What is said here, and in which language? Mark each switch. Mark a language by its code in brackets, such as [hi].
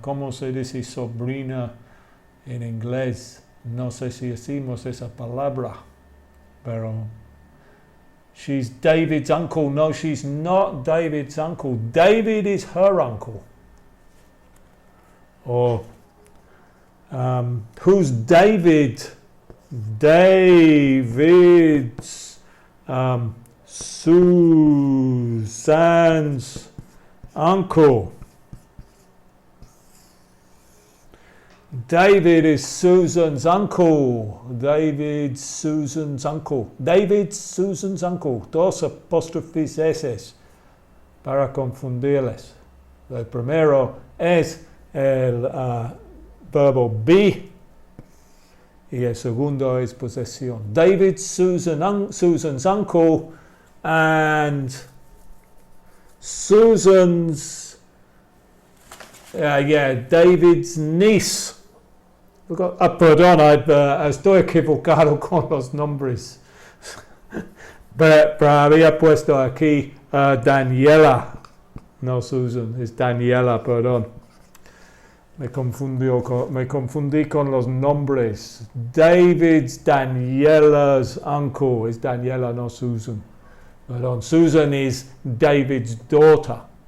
[es] ¿Cómo se dice sobrina en inglés? No sé si decimos esa palabra, pero [en] she's David's uncle. No, she's not David's uncle. David is her uncle. Or who's David? David's Susan's uncle. David is Susan's uncle. David's Susan's uncle. David's Susan's uncle. [es] Dos apóstrofes S para confundirles. El primero es el verbo be y el segundo es posesión. [en] David's Susan's uncle and Susan's David's niece. [es] Perdón, estoy equivocado con los nombres. Pero había puesto aquí Daniela. No Susan, es Daniela, perdón. Me confundí con los nombres. [en] David's Daniela's uncle. [es] Es Daniela, no Susan. [en] Perdón, Susan is David's daughter.